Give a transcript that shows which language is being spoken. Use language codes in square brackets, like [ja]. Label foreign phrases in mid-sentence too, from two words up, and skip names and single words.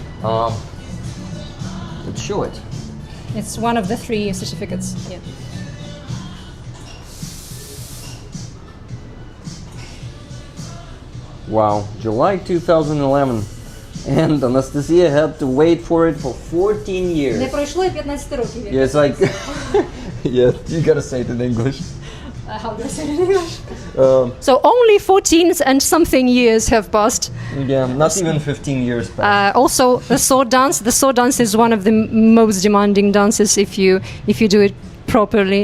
[en] Let's show it. It's one of the 3 certificates. Yeah. Wow, July 2011. And Anastasiia had to wait for it for 14 years. [uk] Не пройшло 15 років. [en] Yeah, it's like, yeah, you gotta say it in English. How do I say it in English? So only 14 and something years have passed. Yeah, not even 15 years passed. Also, the sword dance. The sword dance is one of the most demanding dances if you do it properly.